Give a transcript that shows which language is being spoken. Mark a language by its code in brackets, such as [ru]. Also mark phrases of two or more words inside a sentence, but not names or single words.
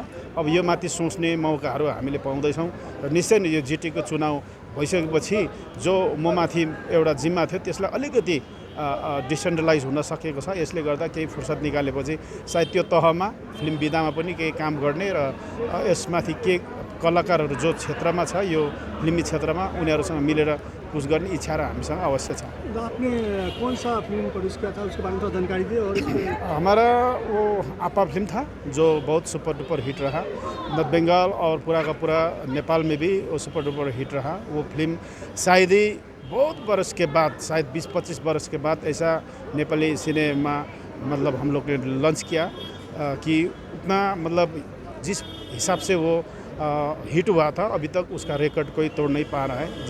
[ne] अब यो माथि सोच्ने मौकाहरू हामीले पाउँदैछौँ र निश्चय नै यो जिटिएको चुनाव भइसकेपछि जो ममाथि एउटा जिम्मा थियो त्यसलाई अलिकति डिसेन्ट्रलाइज हुन सकेको छ। यसले गर्दा केही फुर्सद निकालेपछि सायद त्यो तहमा फिल्म विधामा पनि केही काम गर्ने र यसमाथि के कलाकारहरू जो क्षेत्रमा छ यो फिल्मी क्षेत्रमा उनीहरूसँग मिलेर कुछ गर्ने इच्छा र हामीसँग अवश्य छ। [hi] आपने कौन सा फिल्म प्रोड्यूस किया था, उसके बारे में थोड़ा जानकारी दिए। और हमारा वो आपा फिल्म था जो बहुत [en] super duper hit [hi] रहा नॉर्थ बंगाल और पूरा का पूरा नेपाल में भी वो [en] super duper hit [hi] रहा। वो फिल्म शायद ही बहुत बरस के बाद, शायद 20-25 बरस के बाद ऐसा नेपाली सिनेमा मतलब हम लोग ने लॉन्च किया कि उतना मतलब जिस हिसाब से वो हिट हुआ था अभी तक उसका रिकॉर्ड कोई तोड़ नहीं पा रहा है।